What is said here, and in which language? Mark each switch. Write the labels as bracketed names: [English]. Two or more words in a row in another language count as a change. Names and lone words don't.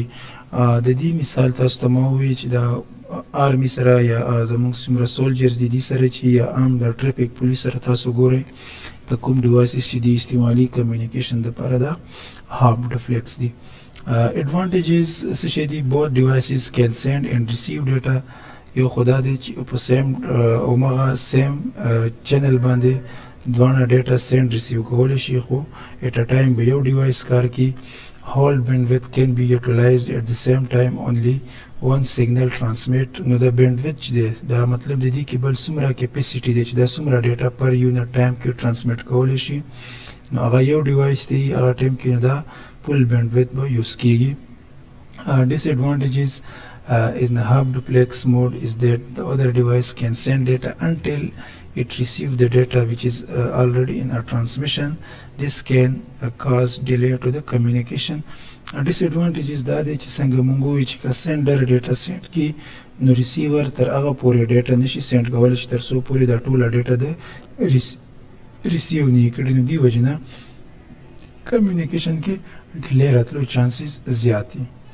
[Pashto] د دې مثال تاسو ته ما ووایي چې د آرمی سره یا زموږ څومره سولجرز دي دې سره چې یا عام د [English] traffic police [Pashto] سره تاسو ګورئ د کوم ډیوایسز چې د استعمالي کمیونیکیشن دپاره د [English] half duplex [Pashto] دي. ایډوانټیجز څه شی دي؟ [English] both devices can send and receive data. [Pashto] یو خو دا دی چې په سیم همغه سیم چینل باندې دواړه [English] data send receive [Pashto] کولی شي، خو [English] at a time [Pashto] به یو ډیوایس کار کوي. [English] whole bandwidth can be utilized at the same time only one signal transmit. [Pashto] نو د bandwidth چې دی دا مطلب د دې کې بل څومره کیپیسیټي دی چې دا څومره ډیټا [English] per unit time [Pashto] کې ټرانسمیټ کولی شي، نو هغه یو ډیوایس دی هغه ټایم کې دا [English] full bandwidth [Pashto] به یوز کېږي. [English] Disadvantages in the half duplex mode is that the other device can send data until it receives the data which is already in a transmission. This can cause delay to the communication. [Pashto] Disadvantages دا دی چې څنګه مونږ ووایو چې که [English] sender data send [Pashto] کي نو ریسیور تر هغه پورې ډیټا نشي سینډ کولی چې تر څو پورې دا ټوله ډیټا د ریسیو نه یې کړي، نو دې وجې نه کمیونیکیشن کې ډیلی راتلو چانسز زیات دي.